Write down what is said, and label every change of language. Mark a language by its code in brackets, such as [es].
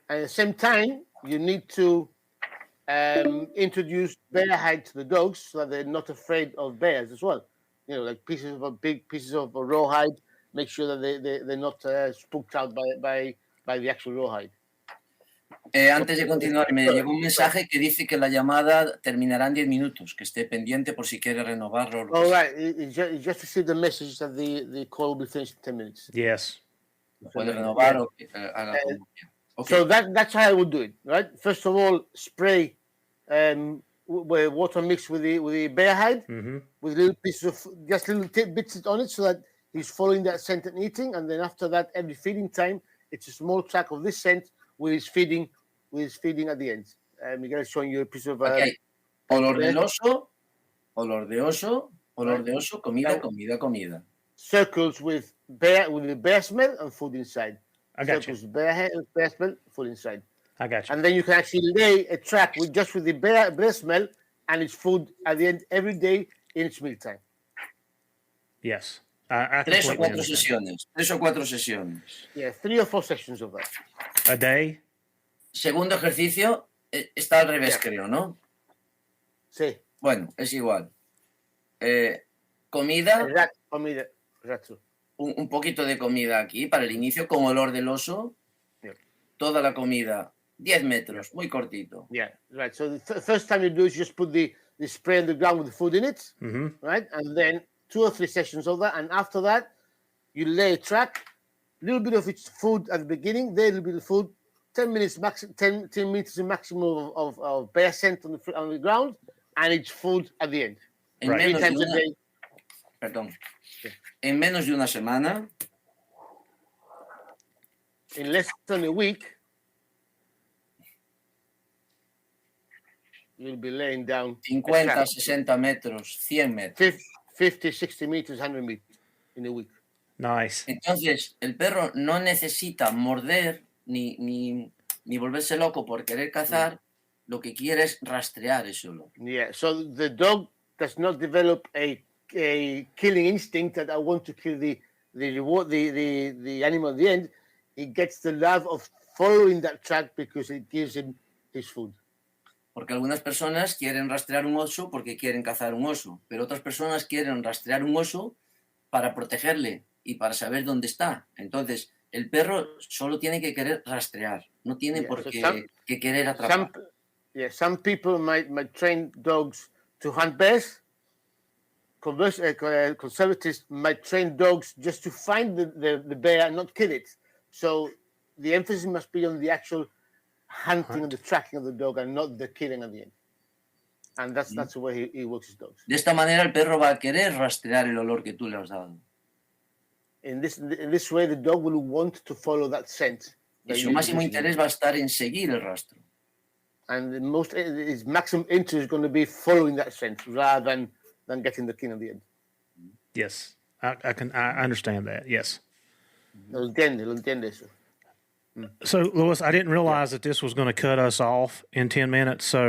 [en] And at the same time, you need to introduce bear hide to the dogs so that they're not afraid of bears as well. You know, like big pieces of rawhide. Make sure that they're not spooked out by the actual rawhide. [es] Antes de continuar, me llegó un mensaje que dice que la llamada terminará en 10 minutos, que esté pendiente por si quiere renovarlo. [en] All right. It just received the message that the call will be finished in 10 minutes. Yes. [es] Puede renovar o haga como quiera. [en] Okay. So that's how I would do it, right? First of all, spray water mixed with the bear hide, with little pieces of just little bits on it, so that he's following that scent and eating. And then after that, every feeding time, it's a small track of this scent with his feeding at the end. Miguel is showing you a piece of [es] olor del oso, olor de oso, olor de oso, comida. [en] Circles with the bear smell and food inside. I got you. Bear smell, food inside. I got you. And then you can actually lay a track with the bear smell and its food at the end every day in its mealtime. Yes. [es] 3 o 4 sesiones. 3 o 4 sesiones. [en] Yeah, 3 or 4 sessions of that. A day. [es] Segundo ejercicio está al revés, creo, ¿no? Sí. Bueno, es igual. Comida. Exacto. Un poquito de comida aquí para el inicio con olor del oso. [en] Yeah. [es] Toda la comida. 10 metros, muy cortito. [en] Yeah, right. So the first time you do is just put the spray on the ground with the food in it, right? And then 2 or 3 sessions of that. And after that, You lay a track, a little bit of its food at the beginning, then a little bit of food, 10 minutes, 10 meters maximum of bare scent on the ground, and it's food at the end. [es] En, [en] Right. [es] menos, [en] Times [es] de [en] a [es] una, [en] day. [es] perdón, en menos de una semana, [en] In less than a week, you'll be laying down [es] 50, 60 metros, 100 metros. [en] 50, 60 meters, 100 meters in a week. Nice. [es] Entonces, el perro no necesita morder ni volverse loco por querer cazar, lo que quiere es rastrear eso. [en] Yeah, so the dog does not develop a killing instinct that I want to kill the animal at the end. He gets the love of following that track because it gives him his food. [es] Porque algunas personas quieren rastrear un oso porque quieren cazar un oso, pero otras personas quieren rastrear un oso para protegerle y para saber dónde está. Entonces, el perro solo tiene que querer rastrear, no tiene por qué que querer atrapar. [en] Some people might train dogs to hunt bears. Conservatives might train dogs just to find the bear and not kill it. So the emphasis must be on the actual hunting and the tracking of the dog and not the killing at the end. And that's the way he works his dogs. [es] De esta manera el perro va a querer rastrear el olor que tú le has dado. [en] In this way, the dog will want to follow that scent. [es] Y su máximo interés va a estar en seguir el rastro. [en] And his maximum interest is going to be following that scent rather than getting the kill at the end. Yes, I understand that. Yes. [es] Lo entiende eso. [en] So, Louis, I didn't realize that this was going to cut us off in 10 minutes.